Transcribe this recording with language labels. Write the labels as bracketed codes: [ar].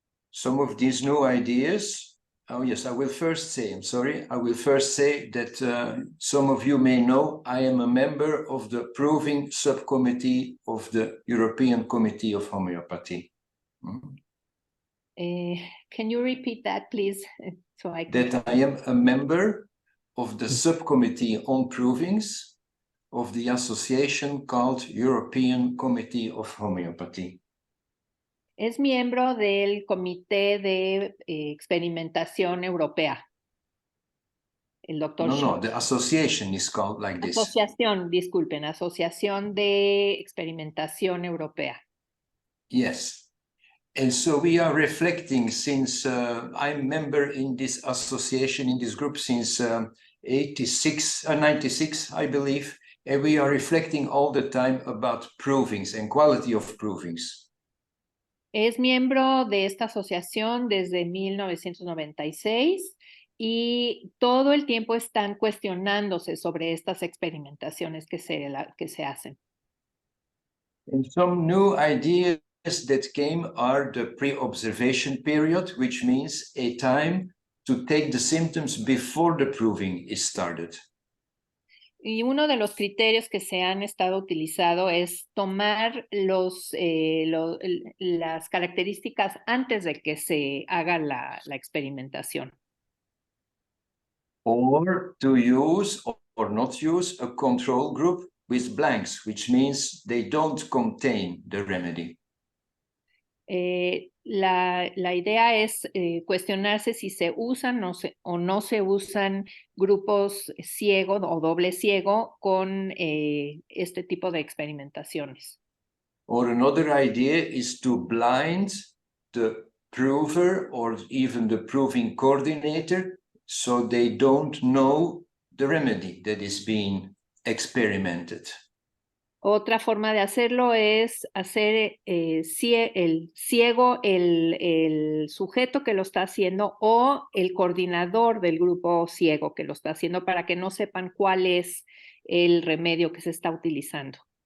[en] Some of these new ideas, oh yes, I will first say that some of you may know I am a member of the proving subcommittee of the European Committee of Homeopathy. Can you repeat that, please? So that I am a member of the subcommittee on provings of the association called European Committee of Homeopathy. [es] Es miembro del Comité de Experimentación Europea. El doctor [en] No, the association is called like this. [es] Asociación de Experimentación Europea. [en] Yes. And so we are reflecting since I'm member in this association, in this group since 96, I believe. and we are reflecting all the time about provings and quality of provings. [es] Es miembro de esta asociación desde 1996 y todo el tiempo están cuestionándose sobre estas experimentaciones que se hacen. [en] And some new ideas that came are the pre-observation period, which means a time to take the symptoms before the proving is started. [es] Y uno de los criterios que se han estado utilizando es tomar las características antes de que se haga la experimentación. [en] Or to use or not use a control group with blanks, which means they don't contain the remedy. [es] La idea es cuestionarse si se usan o no se usan grupos ciego o doble ciego con este tipo de experimentaciones. [en] Or another idea is to blind the prover or even the proving coordinator so they don't know the remedy that is being experimented. [es] Otra forma de hacerlo es hacer el ciego el sujeto que lo está haciendo o el coordinador del grupo ciego que lo está haciendo para que no sepan cuál es el remedio que se está utilizando.